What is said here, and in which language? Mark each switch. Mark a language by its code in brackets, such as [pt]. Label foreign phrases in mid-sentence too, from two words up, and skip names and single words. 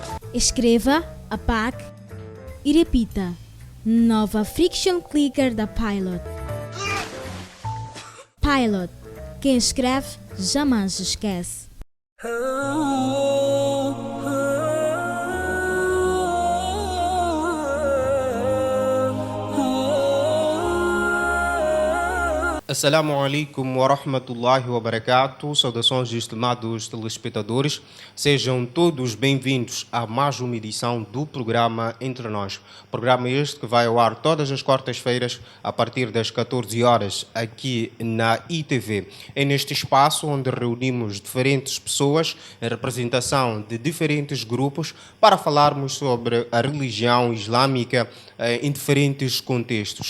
[pt] Escreva, apague e repita. Nova Friction Clicker da Pilot. Pilot. Quem escreve jamais esquece. [ar] السلام عليكم ورحمة الله وبركاته. [pt] Saudações, estimados telespectadores. Sejam todos bem-vindos a mais uma edição do programa Entre Nós. Programa este que vai ao ar todas as quartas-feiras a partir das 14 horas aqui na ITV. É neste espaço onde reunimos diferentes pessoas em representação de diferentes grupos para falarmos sobre a religião islâmica em diferentes contextos.